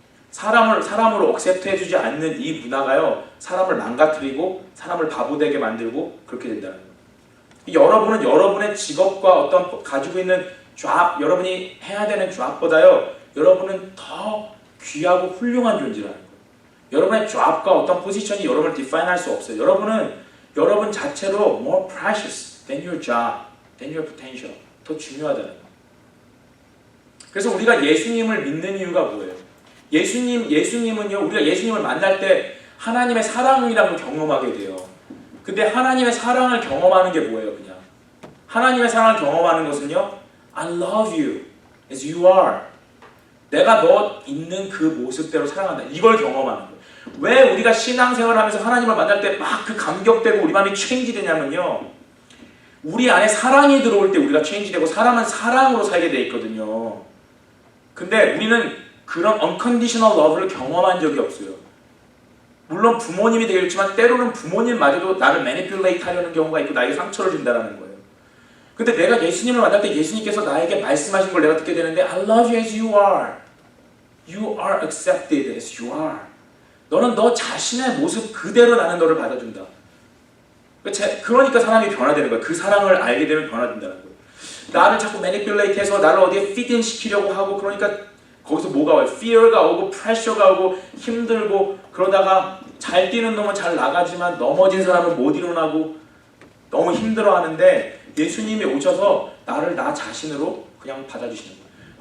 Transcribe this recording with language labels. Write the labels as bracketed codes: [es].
[ko] 사람으로 억셉트 해주지 않는 이 문화가요, 사람을 망가뜨리고 사람을 바보되게 만들고 그렇게 된다는 거예요. 여러분은 여러분의 직업과 어떤 가지고 있는 잡, 여러분이 해야 되는 잡보다요, 여러분은 더 귀하고 훌륭한 존재라는 거예요. 여러분의 잡과 어떤 포지션이 여러분을 디파인할 수 없어요. 여러분은 여러분 자체로 [en] more precious than your job, than your potential. [ko] 더 중요하다는 거예요. 그래서 우리가 예수님을 믿는 이유가 뭐예요? 예수님은요, 우리가 예수님을 만날 때 하나님의 사랑이라는 걸 경험하게 돼요. 근데 하나님의 사랑을 경험하는 게 뭐예요, 그냥? 하나님의 사랑을 경험하는 것은요, [en] I love you as you are. [ko] 내가 너 있는 그 모습대로 사랑한다. 이걸 경험하는 거예요. 왜 우리가 신앙생활을 하면서 하나님을 만날 때 막 그 감격되고 우리 마음이 체인지 되냐면요, 우리 안에 사랑이 들어올 때 우리가 체인지 되고 사람은 사랑으로 살게 돼 있거든요. 근데 우리는 그런 unconditional love를 경험한 적이 없어요. 물론 부모님이 되겠지만 때로는 부모님마저도 나를 manipulate 하려는 경우가 있고 나에게 상처를 준다는 거예요. 근데 내가 예수님을 만날 때 예수님께서 나에게 말씀하신 걸 내가 듣게 되는데 [en] I love you as you are. You are accepted as you are. [ko] 너는 너 자신의 모습 그대로 나는 너를 받아준다. 그러니까 사람이 변화되는 거예요. 그 사랑을 알게 되면 변화된다는 거예요. 나를 자꾸 manipulate 해서 나를 어디에 fit in 시키려고 하고 그러니까 거기서 뭐가 와요? fear가 오고 pressure가 오고 힘들고 그러다가 잘 뛰는 놈은 잘 나가지만 넘어진 사람은 못 일어나고 너무 힘들어하는데 예수님이 오셔서 나를 나 자신으로 그냥 받아주시는 거예요.